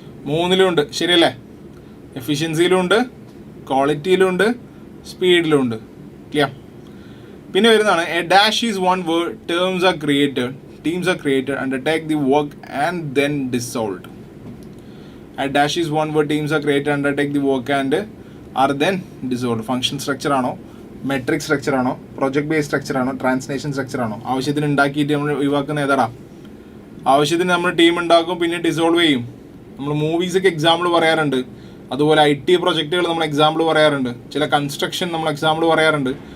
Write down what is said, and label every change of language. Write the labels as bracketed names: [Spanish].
[Malayalam] മൂന്നിലുണ്ട്, ശരിയല്ലേ? എഫിഷ്യൻസിയിലുണ്ട്, ക്വാളിറ്റിയിലുണ്ട്, സ്പീഡിലുണ്ട്. ക്ലിയർ? പിന്നെ വരുന്നതാണ് [English] A dash is one word, teams are created, teams are created, undertake the work and then dissolved. A dash is one word, teams are created, undertake the work and are then dissolved. Function structure [Malayalam] ആണോ, [English] Metric structure ആണോ, project based structure ആണോ, translation structure ആണോ? [Malayalam] ആവശ്യത്തിന് ഉണ്ടാക്കിയിട്ട് നമ്മൾ ഒഴിവാക്കുന്ന ഏതാടാ? ആവശ്യത്തിന് നമ്മൾ ടീം ഉണ്ടാക്കും, പിന്നെ ഡിസോൾവ് ചെയ്യും. നമ്മൾ മൂവീസൊക്കെ എക്സാമ്പിൾ പറയാറുണ്ട്, അതുപോലെ IT പ്രൊജക്റ്റുകൾ നമ്മൾ എക്സാമ്പിൾ പറയാറുണ്ട്, ചില കൺസ്ട്രക്ഷൻ നമ്മൾ എക്സാമ്പിൾ പറയാറുണ്ട്.